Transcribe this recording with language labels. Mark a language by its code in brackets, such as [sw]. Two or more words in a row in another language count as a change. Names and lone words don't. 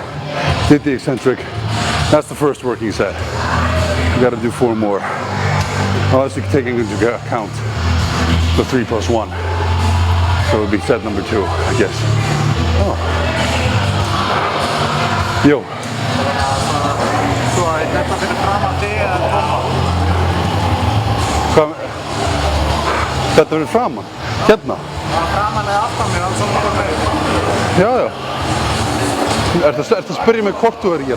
[en] Did the eccentric. That's the first working set. We got to do 4 more, unless you're taking into account the 3+1. So it would be set number 2, I guess. Oh. Jo. [is] Þetta verður framan? Hérna? Framan eða aftan mér, alls saman bara með. Já, já. Ertu að spyrja mig hvort þú er að gera?